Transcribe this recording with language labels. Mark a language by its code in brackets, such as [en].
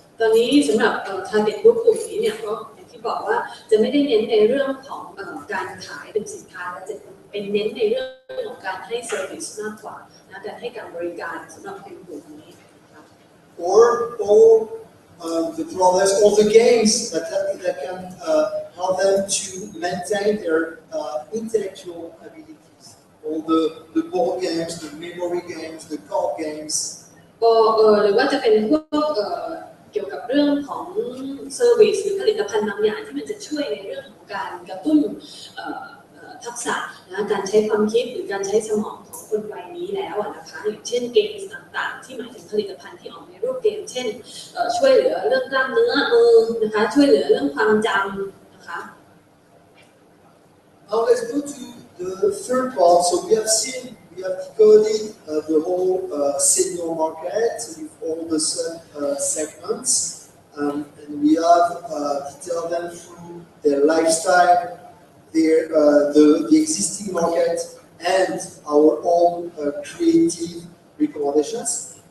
[th] ตอนนี้สำหรับ [en] target group [th] กลุ่มนี้เนี่ยก็อย่างที่บอกว่าจะไม่ได้เน้นในเรื่องของการขายเป็นสินค้าและจะเป็นเน้นในเรื่องของการให้ service มากกว่านะการให้การบริการสำหรับกลุ่มนี้นะคะ [en] Or the products or the games that can help them to maintain their intellectual abilities. All the board games, the memory games, the card games. [th] ก็หรือว่าจะเป็นพวกเกี่ยวกับเรื่องของเซอร์วิสหรือผลิตภัณฑ์บางอย่างที่มันจะช่วยในเรื่องของการกระตุ้นทักษะนะการใช้ความคิดหรือการใช้สมองของคนวัยนี้แล้วนะคะอย่างเช่นเกมต่างๆที่หมายถึงผลิตภัณฑ์ที่ออกในรูปเกมเช่นช่วยเหลือเรื่องกล้ามเนื้อมือนะคะช่วยเหลือเรื่องความจำนะคะ [en] Now let's go to the third part. So we have decoded the whole senior market with all the segments, and we have detailed them through their lifestyle, the existing market, and our own creative recommendations.